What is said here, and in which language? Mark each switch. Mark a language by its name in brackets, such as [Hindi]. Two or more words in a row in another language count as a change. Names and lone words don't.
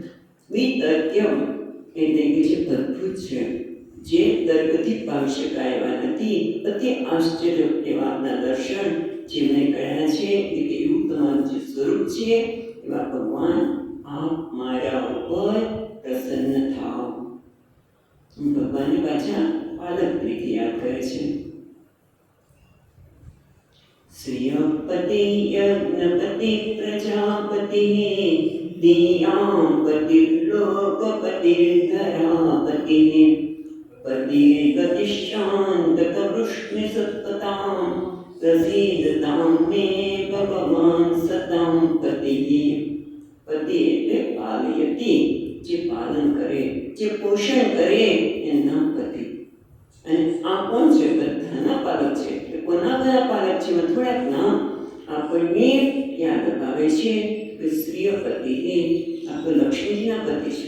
[Gujarati] વિતર્ક્યમ એટલે કે જે અદ્ભુત છે, જે તર્કથી પામી શકાય એવા નથી, અતિ આશ્ચર્ય એવા આપના દર્શન જેમણે કર્યા છે. એટલે એવું તમારું જે સ્વરૂપ છે એવા ભગવાન આપ મારા ઉપર પ્રસન્ન થાઓ. ભગવાનને પાછા પાલક તરીકે યાદ કરે છે. [Sanskrit] श्रियपति यज्ञपति प्रजापति दीयांपतिर्लोकपतिर्धरापति पतिर्गतिश्चान्तकवृष्णिसत्पतां प्रसीदतां मे भगवान् सतां पतिः। [Gujarati] पति એટલે પાલયતી, જે પાલન કરે, જે પોષણ કરે એનું નામ પતિ. અને આ કોણ છે? બધાના પાલક છે. એટલે કોના બધા પાલક છે? થોડાક નામ આપણને યાદ અપાવે છે કે શ્રીયપતિ આ તો લક્ષ્મીજીના પતિ છે.